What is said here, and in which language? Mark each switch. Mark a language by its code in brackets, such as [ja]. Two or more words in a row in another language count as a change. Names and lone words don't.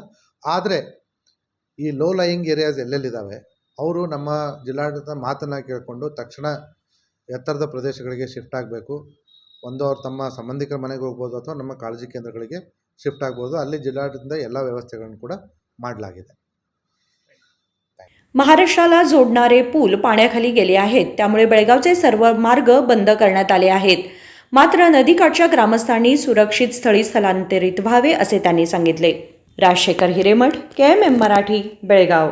[kn] ಆದರೆ ಈ [en] low lying areas [kn] ಎಲ್ಲೆಲ್ಲಿದ್ದಾವೆ ಅವರು ನಮ್ಮ ಜಿಲ್ಲಾಡಳಿತ ಮಾತನ್ನು ಕೇಳಿಕೊಂಡು ತಕ್ಷಣ ಎತ್ತರದ ಪ್ರದೇಶಗಳಿಗೆ ಶಿಫ್ಟ್ ಆಗಬೇಕು। ಒಂದು ಅವ್ರು ತಮ್ಮ ಸಂಬಂಧಿಕರ ಮನೆಗೆ ಹೋಗ್ಬೋದು ಅಥವಾ ನಮ್ಮ ಕಾಳಜಿ ಕೇಂದ್ರಗಳಿಗೆ ಶಿಫ್ಟ್ ಆಗ್ಬೋದು। ಅಲ್ಲಿ ಜಿಲ್ಲಾಡಳಿತದಿಂದ ಎಲ್ಲ ವ್ಯವಸ್ಥೆಗಳನ್ನು ಕೂಡ ಮಾಡಲಾಗಿದೆ। [mr] महाराष्ट्राला जोडणारे पूल पाण्याखाली गेले आहेत, त्यामुळे बेळगावचे सर्व मार्ग बंद करण्यात आले आहेत। मात्र नदीकाठच्या ग्रामस्थांनी सुरक्षित स्थळी स्थलांतरित व्हावे असे त्यांनी सांगितले। राजशेखर हिरेमठ, KMM मराठी, बेळगाव।